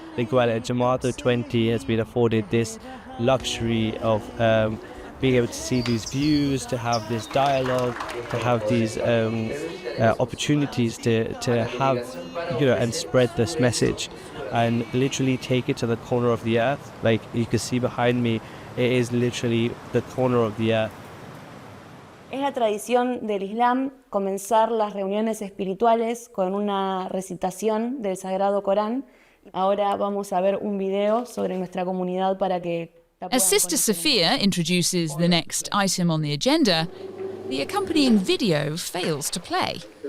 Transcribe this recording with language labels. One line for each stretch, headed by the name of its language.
English: I think Jamaat 20 has been afforded this luxury of being able to see these views, to have this dialogue, to have these opportunities to have, and spread this message and literally take it to the corner of the earth. Like you can see behind me, it is literally the corner of the earth.
Spanish: Es la tradición del Islam comenzar las reuniones espirituales con una recitación del Sagrado Corán. Ahora vamos a ver un video sobre nuestra comunidad para que la puedan
English: As Sister Sophia introduces the next item on the agenda, the accompanying video fails to play.